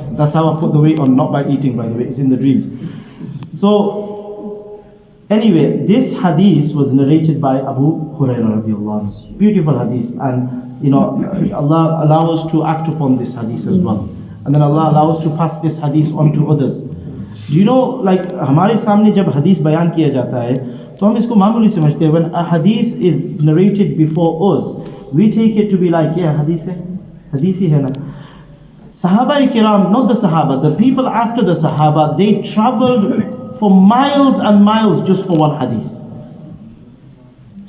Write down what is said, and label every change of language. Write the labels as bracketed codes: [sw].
[en] That's how I put the weight on, not by eating, by the way. It's in the dreams. So anyway, this hadith was narrated by Abu Hurayrah radiallahu anhu. Beautiful hadith, and Allah allows us to act upon this hadith as well. And then Allah allows us to pass this hadith on to others. Do you know, like, [hi] हमारे सामने जब hadith बयान किया जाता है, तो हम इसको मामूली समझते हैं. [en] When a hadith is narrated before us, we take it to be like, yeah, hadith [hi] ही है ना. [en] Sahaba kiram, not the Sahaba, the people after the Sahaba, they traveled for miles and miles just for one hadith.